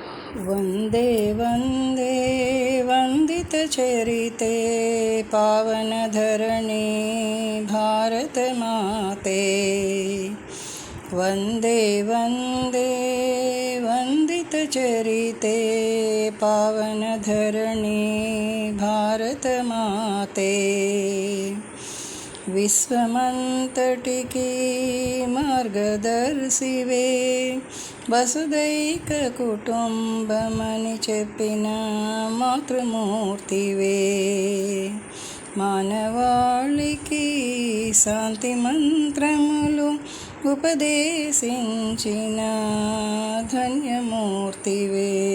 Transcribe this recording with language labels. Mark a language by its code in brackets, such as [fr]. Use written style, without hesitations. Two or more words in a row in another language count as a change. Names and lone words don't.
[sa] वन्दे वन्दे वन्दितचरिते पावनधरणी भारतमाते। वन्दे वन्दे वन्दितचरिते पावनधरणी भारतमाते। [te] विश्वमंतटिकी మార్గదర్శివే వసుదైక కుటుంబమని చెప్పిన మాతృమూర్తివే మానవాళికి శాంతి మంత్రములు ఉపదేశించిన ధన్యమూర్తివే